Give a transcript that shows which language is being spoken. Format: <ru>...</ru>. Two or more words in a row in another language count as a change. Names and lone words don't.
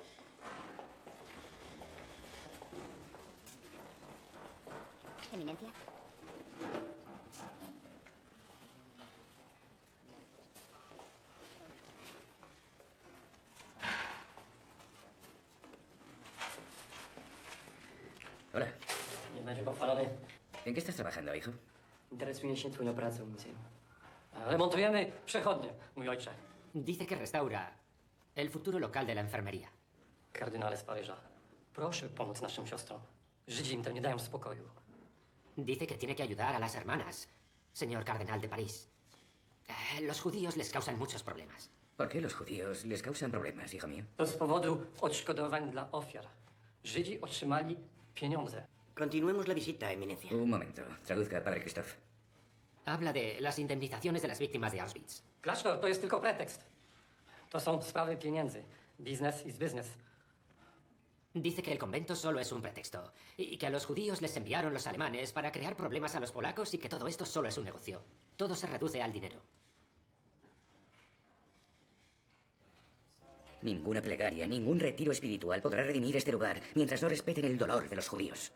<es>Eminencia. Hola.</es> <pl>Nie będzie pochwalony.</pl> <es>¿En qué estás trabajando, hijo?</es> <pl>Interesuje się twoją pracą w muzeum. Remontujemy przechodnie, mój ojcze.</pl> <es>Dice que restaura el futuro local de la enfermería.</es> <pl>Kardynale z Paryża, proszę pomóc naszym siostrom. Żydzi im tam nie dają spokoju.</pl> <es>Dice que tiene que ayudar a las hermanas, señor cardenal de París. Los judíos les causan muchos problemas. ¿Por qué los judíos les causan problemas, hijo mío?</es> <pl>To z powodu odszkodowań dla ofiar. Żydzi otrzymali pieniądze.</pl> <es>Continuemos la visita, Eminencia. Un momento. Traduzca, padre Christophe. Habla de las indemnizaciones de las víctimas de Auschwitz.</es> <pl>Klasztor to jest tylko pretekst. To są sprawy pieniędzy.</pl> <en>Business is business.</en> <es>Dice que el convento solo es un pretexto y que a los judíos les enviaron los alemanes para crear problemas a los polacos y que todo esto solo es un negocio. Todo se reduce al dinero. Ninguna plegaria, ningún retiro espiritual podrá redimir este lugar mientras no respeten el dolor de los judíos.</es>